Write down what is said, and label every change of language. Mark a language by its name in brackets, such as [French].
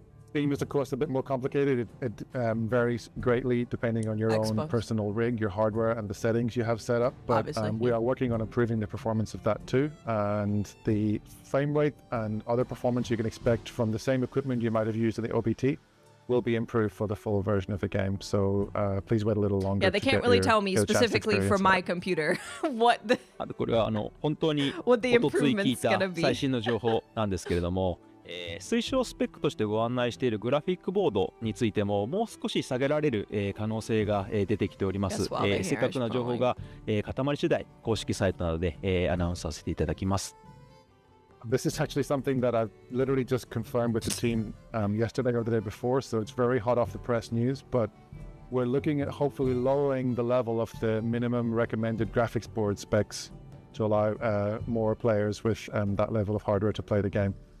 [English] Steam is of course a bit more complicated. It varies greatly depending on your own personal rig, your hardware, and the settings you have set up. But we are working on improving the performance of that too. And the frame rate and other performance you can expect from the same equipment you might have used in the OBT will be improved for the full version of the game. So please wait a little longer. Yeah, they can't really tell me specifically for my computer what the [Japanese] これは本当におとつい聞いた最新の情報なんですけれども。推奨スペックとしてご案内しているグラフィックボードについてももう少し下げられる、可能性が、出てきております。正確な情報が、固まり次第公式サイトなどで、アナウンスさせていただきます。 [English] this is actually something that I've literally just confirmed with the team yesterday or the day before, so it's very hot off the press news, but we're looking at hopefully lowering the level of the minimum recommended graphics board specs to allow more players with that level of hardware to play the game.